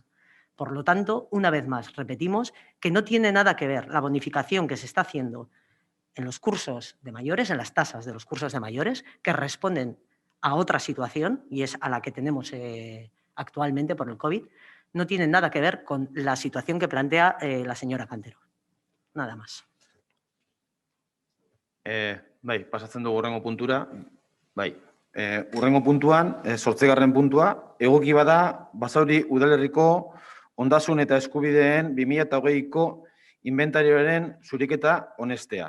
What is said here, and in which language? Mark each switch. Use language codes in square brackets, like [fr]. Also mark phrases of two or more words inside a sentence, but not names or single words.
[es] Por lo tanto, una vez más, repetimos que no tiene nada que ver la bonificación que se está haciendo en los cursos de mayores, en las tasas de los cursos de mayores, que responden a otra situación, y es a la que tenemos actualmente por el COVID, no tienen nada que ver con la situación que plantea la señora Cantero. Nada más. [eu] Bai, pasatzen dugu hurrengo puntura. Bai, hurrengo puntuan, 8. puntua, egoki bada Basauri udalerriko ondasun eta eskubideen 2020ko inventarioaren zuriketa onestea.